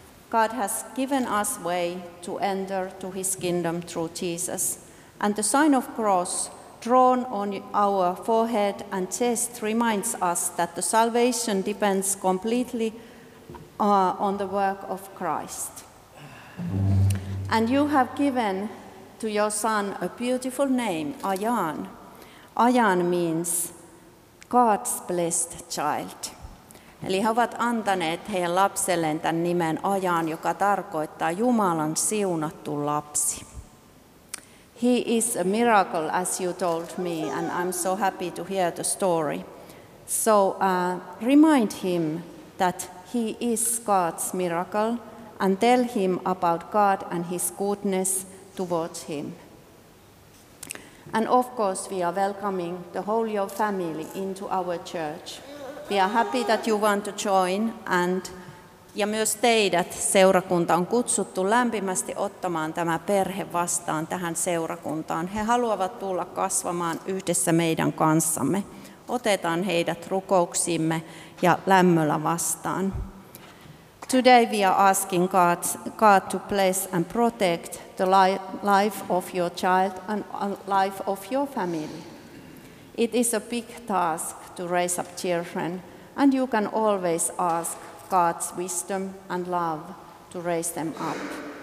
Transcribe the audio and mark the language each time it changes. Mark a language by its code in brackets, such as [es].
[en] God has given us way to enter to his kingdom through Jesus, and the sign of cross drawn on our forehead and chest reminds us that the salvation depends completely on the work of Christ. And you have given to your son a beautiful name, Ayan. Ayan means God's blessed child. [fi] Eli he ovat antaneet heidän lapselleen tämän nimen Ajan, joka tarkoittaa Jumalan siunattu lapsi. [en] He is a miracle, as you told me, and I'm so happy to hear the story. So remind him that he is God's miracle and tell him about God and his goodness towards him. And of course, we are welcoming the whole your family into our church. We are happy that you want to join, and [fi] ja myös teidät seurakunta on kutsuttu lämpimästi ottamaan tämä perhe vastaan tähän seurakuntaan. He haluavat tulla kasvamaan yhdessä meidän kanssamme. Otetaan heidät rukouksimme ja lämmöllä vastaan. [en] Today we are asking God to bless and protect the life of your child and life of your family. It is a big task to raise up children, and you can always ask God's wisdom and love to raise them up.